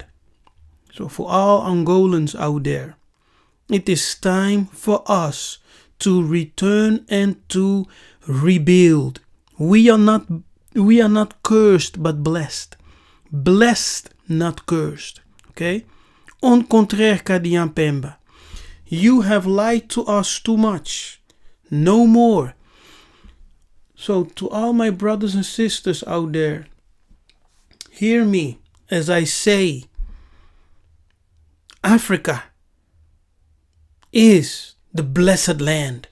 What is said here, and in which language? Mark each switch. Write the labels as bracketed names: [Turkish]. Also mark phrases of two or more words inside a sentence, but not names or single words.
[English] So for all Angolans out there, it is time for us to return and to rebuild. We are not cursed but blessed. Blessed, not cursed. Okay? [French] Au contraire, Kadian Pemba. [English] You have lied to us too much. No more. So to all my brothers and sisters out there, hear me as I say, Africa is the blessed land.